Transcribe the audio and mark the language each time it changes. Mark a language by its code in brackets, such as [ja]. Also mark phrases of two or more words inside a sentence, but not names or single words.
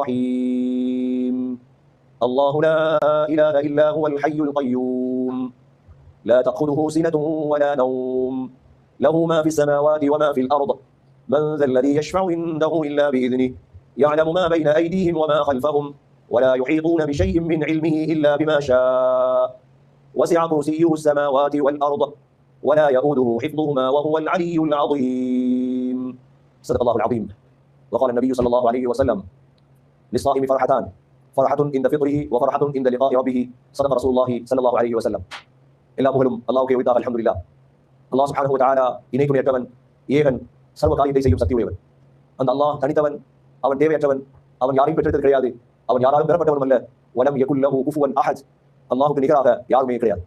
[ar] الرحيم الله لا إله إلا هو الحي القيوم لا تأخذه سنة ولا نوم له ما في السماوات وما في الأرض من ذا الذي يشفع عنده إلا بإذنه يعلم ما بين أيديهم وما خلفهم ولا يحيطون بشيء من علمه إلا بما شاء وسع كرسيه السماوات والأرض ولا يؤوده حفظهما وهو العلي العظيم صدق الله العظيم وقال النبي صلى الله عليه وسلم للصائم فرحتان فرحة عند فطره وفرحة عند لقاء ربه صدق رسول الله صلى الله عليه وسلم [ta] எல்லா புகழும் அல்லாஹ்வுக்கே உரித்தாக அல்ஹம்துலில்லாஹ். அல்லாஹ் [ar] سبحانه وتعالى [ta] இணை துணையற்றவன், ஏகன், சர்வ காரியத்தை செய்யும் சக்தி உடையவன். அந்த அல்லாஹ் தனித்தவன், அவன் தேவையற்றவன், அவன் யாரையும் பெற்றெடுத்தது கிடையாது, அவன் யாராலும் பெறப்பட்டவனும் அல்ல. [ar] ولم يكن له كفوا أحد, [ta] அல்லாஹ்வுக்கு நிகராக யாருமே கிடையாது.